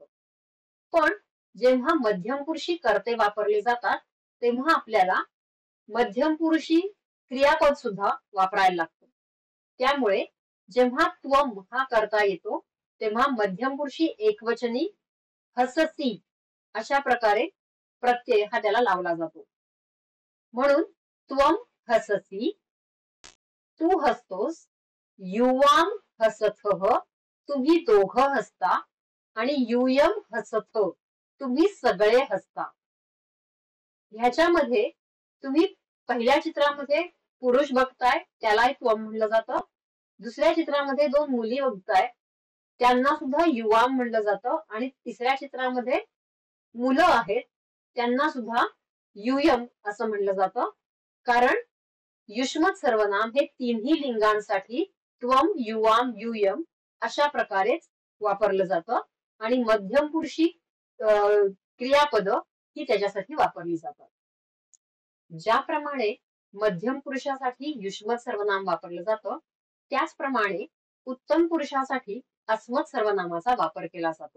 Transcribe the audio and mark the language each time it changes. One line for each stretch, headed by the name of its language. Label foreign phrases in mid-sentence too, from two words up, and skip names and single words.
Marathi: पण जेव्हा मध्यम पुरुषी कर्ते वापरले जातात तेव्हा आपल्याला मध्यम पुरुषी क्रियापद सुद्धा वापरायला लागतं. त्यामुळे जेव्हा त्वम हा कर्ता येतो तेव्हा मध्यम पुरुषी एकवचनी हससी अशा प्रकारे प्रत्यय हा त्याला लावला जातो.
Sanskrit: म्हणून त्वम हससी,
Marathi: तू हसतोस,
Sanskrit: युवाम हसतः,
Marathi: तुम्ही दोघं हसता आणि
Sanskrit: यूयम हसत,
Marathi: तुम्ही सगळे हसता. ह्याच्यामध्ये तुम्ही पहिल्या चित्रामध्ये पुरुष बघताय त्यालाही त्वम म्हणलं जातं. दुसऱ्या चित्रामध्ये 2 मुली बघताय त्यांना सुद्धा युवाम म्हणलं जातं आणि तिसऱ्या चित्रामध्ये मुलं आहेत त्यांना सुद्धा युयम असं म्हणलं जातं. कारण युष्मत सर्वनाम हे तिन्ही लिंगांसाठी त्वम, युवाम, युयम अशा प्रकारेच वापरलं जातं आणि मध्यम पुरुषी क्रियापद ही त्याच्यासाठी वापरली जातात. ज्याप्रमाणे मध्यम पुरुषासाठी युष्मत सर्वनाम वापरलं जातं त्याचप्रमाणे उत्तम पुरुषासाठी अस्मत् सर्वनामाचा वापर केला जातो.